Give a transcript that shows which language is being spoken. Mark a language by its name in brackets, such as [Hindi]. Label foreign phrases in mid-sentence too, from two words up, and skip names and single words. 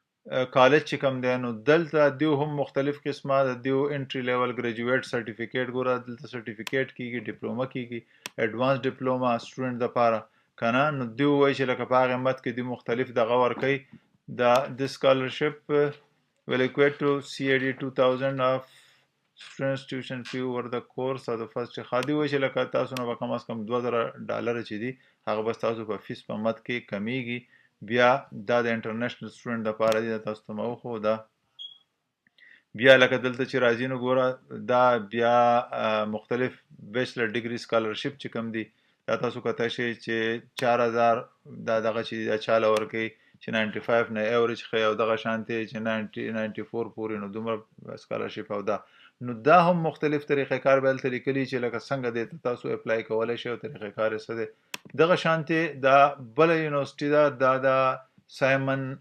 [Pashto] کالج چې کوم دی نو دلته دیو هم مختلف قسمه د دیو [English] entry level graduate certificate [Pashto] ګوره دلته سرټیفیکیټ کیږي ډیپلوما کیږي [English] advance diploma student [Pashto] دپاره کنه نو دیو وایي چې لکه په هغه مت کې دی مختلف دغه ورکوي د سکالرشپ [English] will equate to CAD 2000 of students tuition fee over the course of the first [Pashto] خادي وایي چې لکه تاسو نه به کم از کم $2000 چې دي هغه بس تاسو په فیس په مت کې کمیږي بیا دا د [English] international student [Pashto] دپاره دی دا تاسو ته مو وښو دا بیا لکه دلته چې راځي نو ګوره دا بیا مختلف [English] bachelor degree scholarship [Pashto] چې کوم دي دا تاسو کتای شئ چې 4000 دا دغه چې دا چاله ورکوي چې 95 نه ایوریج ښیي او دغه شانتې چې 94 پورې نو دومره سکالرشپ او دا نو دا هم مختلف طریقې کار به هلته لیکلي چې لکه څنګه دی تاسو اپلای کولی شئ او طریقې کار یې څه دی دغه شانتې دا بله یونیورسټي ده دا د سایمن